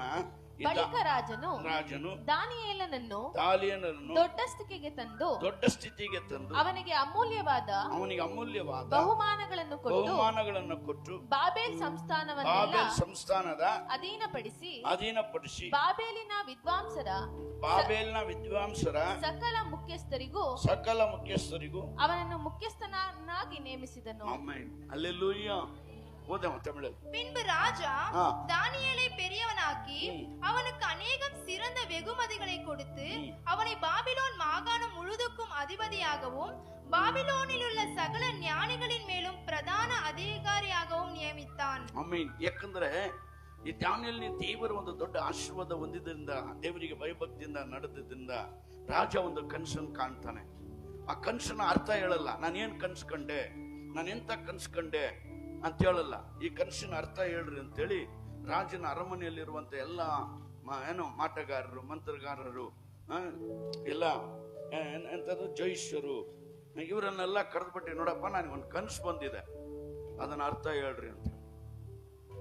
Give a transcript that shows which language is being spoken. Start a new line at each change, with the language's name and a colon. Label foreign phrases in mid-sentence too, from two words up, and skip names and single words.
Kannada: ಬಳಿಕ ರಾಜನು ದಾನಿಯೇಲನನ್ನು ದೊಡ್ಡ ಸ್ಥಿತಿಗೆ ತಂದು ಅವನಿಗೆ ಅಮೂಲ್ಯವಾದ ಬಹುಮಾನಗಳನ್ನು ಕೊಟ್ಟು ಬಾಬೇಲ್ ಸಂಸ್ಥಾನದ ಅಧೀನಪಡಿಸಿ ಬಾಬೇಲಿನ ವಿದ್ವಾಂಸರ ಸಕಲ ಮುಖ್ಯಸ್ಥರಿಗೂ ಅವನನ್ನು ಮುಖ್ಯಸ್ಥನಾಗಿ ನೇಮಿಸಿದನು. ಹಲ್ಲೆಲೂಯಾ.
Tamil: பின்பு ராஜா தானியேலை பெரியவனாக்கி அவனுக்கு அநேகம் சிறந்த வெகுமதிகளை கொடுத்து அவனை பாபிலோன் மாகாணம் முழுதுக்கும் அதிபதியாகவும் பாபிலோனில் உள்ள சகல ஞானிகளின் மேலும் பிரதான அதிகாரியாகவும் நியமித்தான்.
Kannada: ಆಮೆನ್. ಯಾಕಂದ್ರೆ ಈ ದಾನಿಯೇಲನಿಗೆ ದೇವರ ಒಂದು ದೊಡ್ಡ ಆಶೀರ್ವಾದ ಹೊಂದಿದ್ರಿಂದ, ದೇವರಿಗೆ ಭಯಭಕ್ತಿಯಿಂದ ನಡೆದಿದ್ದರಿಂದ ರಾಜ ಒಂದು ಕನಸನ್ನು ಕಾಣ್ತಾನೆ. ಆ ಕನಸನ್ನ ಅರ್ಥ ಹೇಳಲ್ಲ, ನಾನೇನ್ ಕನ್ಸ್ಕೊಂಡೆ, ನಾನೆಂತ ಕನ್ಸ್ಕೊಂಡೆ ಅಂತ ಹೇಳಲ್ಲ. ಈ ಕನಸಿನ ಅರ್ಥ ಹೇಳ್ರಿ ಅಂತೇಳಿ ರಾಜನ ಅರಮನೆಯಲ್ಲಿರುವಂತ ಎಲ್ಲ ಮಾಟಗಾರರು, ಮಂತ್ರಗಾರರು, ಎಲ್ಲ ಎಂತದ್ದು ಜೋಯಿಷ್ಯರು, ಇವರನ್ನೆಲ್ಲ ಕರೆದ್ಬಿಟ್ಟು, ನೋಡಪ್ಪ ನನಗೊಂದು ಕನಸು ಬಂದಿದೆ, ಅದನ್ನ ಅರ್ಥ ಹೇಳ್ರಿ ಅಂತ.